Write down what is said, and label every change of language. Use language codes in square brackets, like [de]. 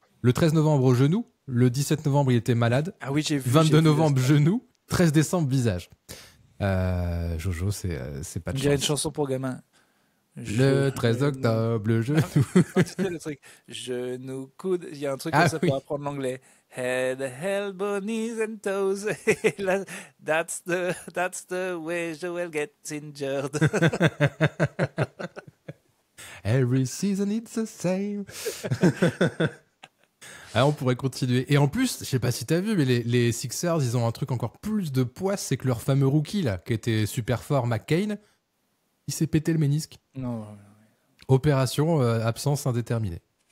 [fr] Le 13 novembre, au genou. Le 17 novembre, il était malade. Ah oui, j'ai vu. 22 novembre, genou. 13 décembre, visage. Jojo, c'est pas de chance. On dirait une chanson pour gamin. Le 13 octobre, le genou. Le truc. Genou, coude. Il y a un truc comme ça pour apprendre l'anglais. [en] Head, elbow, knees and toes. That's the way Joel gets injured. Every season it's the same. [fr] Alors on pourrait continuer. Et en plus, je sais pas si t'as vu, mais les Sixers, ils ont un truc encore plus de poids, c'est que leur fameux rookie là, qui était super fort, McCain, il s'est pété le ménisque. Non. Opération absence indéterminée.